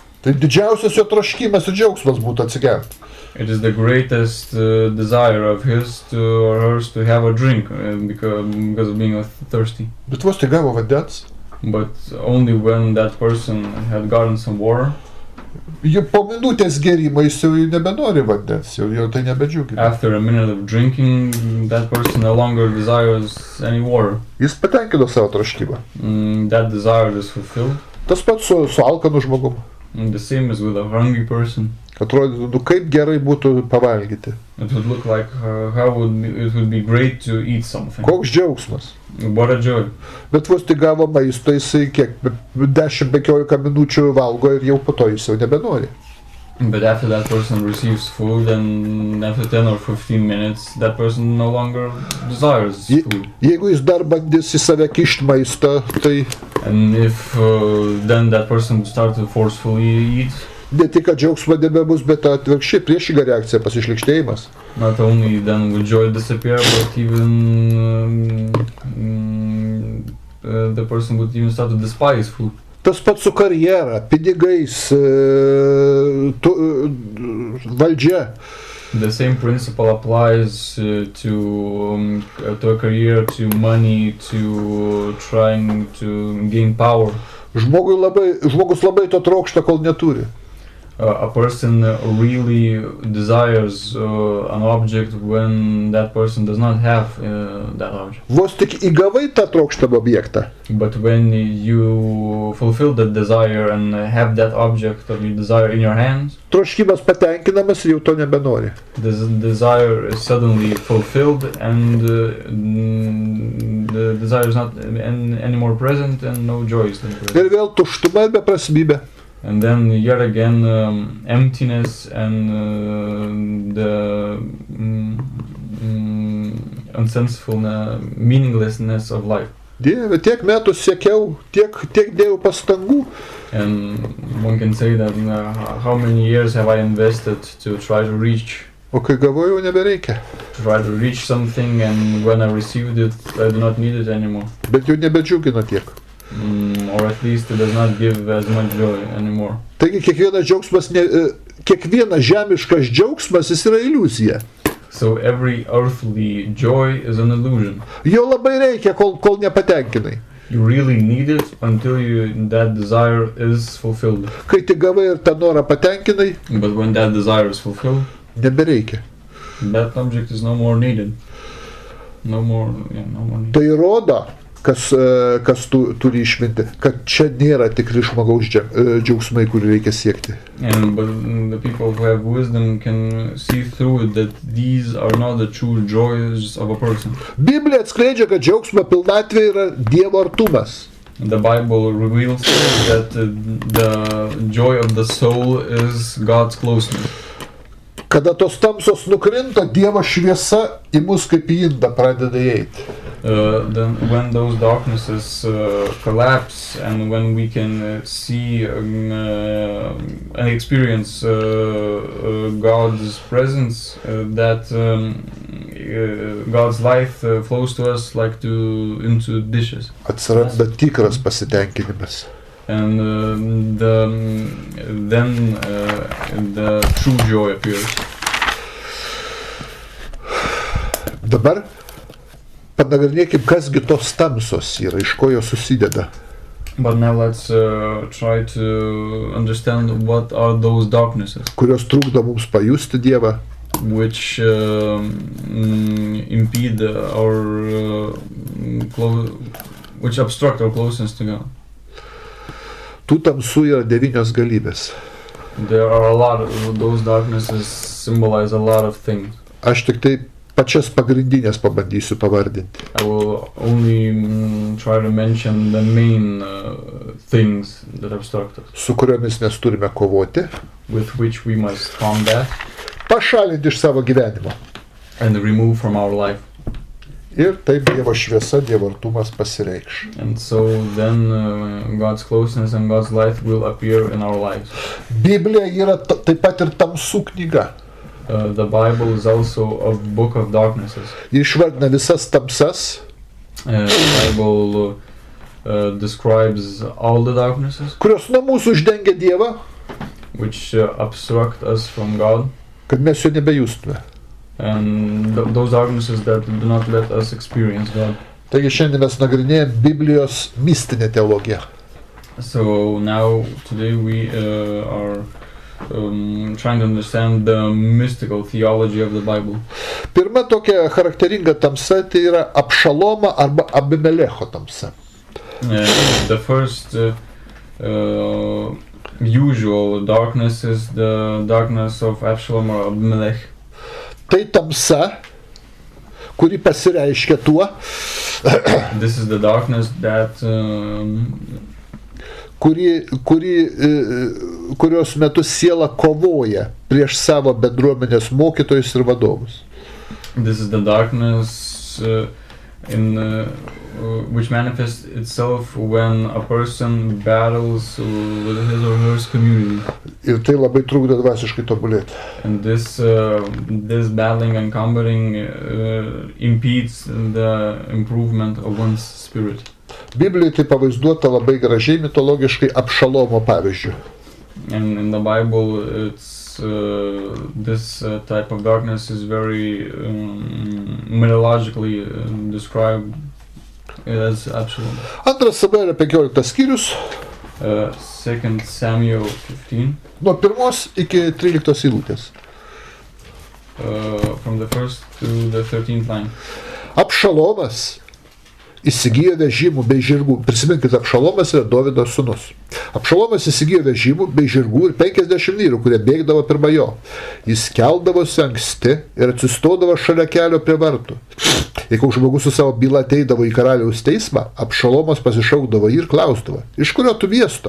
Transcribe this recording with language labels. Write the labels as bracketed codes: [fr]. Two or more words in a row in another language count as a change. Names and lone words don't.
[lt] Tai didžiausias jo troškimas ir džiaugsmas būtų atsigerti. [en] It is the greatest desire of his or hers to have a drink because of being thirsty. [lt] Bet vos tai gavo vandens. [en] But only when that person had gotten some water. [lt] Jau po minutės gėrimo jis jau nebenori vandens, jau tai nebedžiugina. [en] After a minute of drinking, that person no longer desires any water. [lt] Jis patenkino savo troškimą. [en] That desire is fulfilled. [lt] Tas pats su alkanu žmogumu. [en] And the same is with a hungry person. [lt] Atrodytų, kaip gerai būtų pavalgyti. [en] It would look like it would be great to eat something. [lt] Koks džiaugsmas. [en] What a joy. [lt] Bet vos tik gavo maisto, jisai kiek 10-15 minučių valgo ir jau po to jis jau nebenori. [en] But after that person receives food and after 10 or 15 minutes, that person no longer desires food. [lt] Jeigu jis dar bandys į save kišti maistą, tai... [en] And if then that person would start to forcefully eat. [lt] Ne tik, kad džiaugsmo nebebus, bet atvirkščiai priešinga reakcija, pasišlykštėjimas. [en] Not only then will joy disappear, but even the person would even start to despise food. [lt] Tas pats su karjera, pinigais, valdžia. [en] The same principle applies to a career, to money, to trying to gain power. [lt] Žmogus labai to trokšta, kol neturi. [en] A person really desires an object when that person does not have that object. [lt] Vos tik įgavai tą trokštamą objektą. [en] But when you fulfill that desire and have that object of your desire in your hands, [lt] troškimas patenkinamas ir jau to nebenori. [en] This desire is suddenly fulfilled and the desire is not anymore present and no joy is present. [lt] Ir vėl tuštuma ir beprasmybė. [en] And then yet again emptiness and the unsensefulness, meaninglessness of life. [lt] Dieve, tiek metų siekiau, tiek dėjau pastangų. [en] And one can say that how many years have I invested to try to reach. [lt] O kai gavau, jau nebereikia. [en] To try to reach something, and when I received it, I do not need it anymore. [lt] Bet jau nebedžiugina tiek. [en] Or at least it does not give as much joy anymore. [lt] Taigi kiekvienas žemiškas džiaugsmas jis yra iliuzija. [en] So every earthly joy is an illusion. [lt] Jo labai reikia, kol nepatenkinai. [en] You really need it until that desire is fulfilled. [lt] Kai tik gavai ir tą norą patenkinai, [en] but when that desire is fulfilled, [lt] nebereikia. [en] That object is no more needed. No more needed. [lt] Tai rodo, kas turi išminti, kad čia nėra tikri žmogaus džiaugsmai, kurį reikia siekti. [en] But the people who have wisdom can see through it that these are not the true joys of a person. [lt] Biblija atskleidžia, kad džiaugsmo pilnatvė yra Dievo artumas. [en] The Bible reveals that the joy of the soul is God's closeness. [lt] Kada tos tamsos nukrinta, Dievo šviesa į mus kaip į indą pradeda eiti. [en] Then when those darknesses collapse and when we can see and experience God's presence, that God's life flows to us like into dishes. [lt] Atsiranda tikras pasitenkinimas. [en] And then the true joy appears. [lt] Dabar panagrinėkim, kasgi tos tamsos yra, iš ko jos susideda. [en] But now let's try to understand what are those darknesses. [lt] Kurios trukdo mums pajusti Dievą. [en] Which impede which obstruct our closeness to God. [lt] Tų tamsų yra 9 galybės. [en] There are a lot of those darknesses symbolize a lot of things. [lt] Aš tik tai pačias pagrindinės pabandysiu pavardinti. [en] I will only try to mention the main things that obstruct us. [lt] Su kuriomis mes turime kovoti. [en] With which we must combat. [lt] Pašalinti iš savo gyvenimo. [en] And remove from our life. [lt] Ir taip Dievo šviesa, Dievo artumas pasireikš. [en] And so then God's closeness and God's light will appear in our lives. [lt] Biblija yra taip pat ir tamsų knyga. [en] The Bible is also a book of darknesses. [lt] Išvardina visas tamsas. [en] The Bible describes all the darknesses, [lt] kurios nuo mūsų uždengia Dievą, [en] which obstruct us from God, [lt] kad mes jo nebejustume. [en] and those darknesses that do not let us experience God. [lt] Taigi šiandien mes nagrinėjame Biblijos mistinę teologiją. [en] So now, today we are trying to understand the mystical theology of the Bible. [lt] Pirma tokia charakteringa tamsa tai yra Abšalomo arba Abimelecho tamsa. [en] The first usual darkness is the darkness of Absalom or Abimelech. [lt] Tai tamsa, kuri pasireiškia tuo, [en] This is the darkness that [lt] kurios metu siela kovoja prieš savo bendruomenės mokytojus ir vadovus. [en] this is the darkness which manifests itself when a person battles with his or her community. [lt] Ir tai labai trukdo dvasiškai tobulėti. [en] And this battling and combating impedes the improvement of one's spirit. [lt] Biblijoje tai pavaizduota labai gražiai mitologiškai Abšalomo pavyzdžiu. [en] And in the Bible, it's this type of darkness is very mythologically described as Absalom. [lt] Antras Samuelio 15 skyrius, [en] 2 Samuel 15, [lt] nuo 1 iki 13 eilutės. [en] from the 1st to the 13th line. [lt] Abšalomas įsigijo vežimų bei žirgų. Prisiminkite, Abšalomas yra Dovydo sūnus. Abšalomas įsigijo vežimų bei žirgų ir 50 vyrų, kurie bėgdavo pirma jo. Jis keldavosi anksti ir atsistodavo šalia kelio prie vartų. Jeigu žmogus su savo byla ateidavo į karaliaus teismą, Abšalomas pasišaukdavo jį ir klausdavo, iš kurio tu miesto?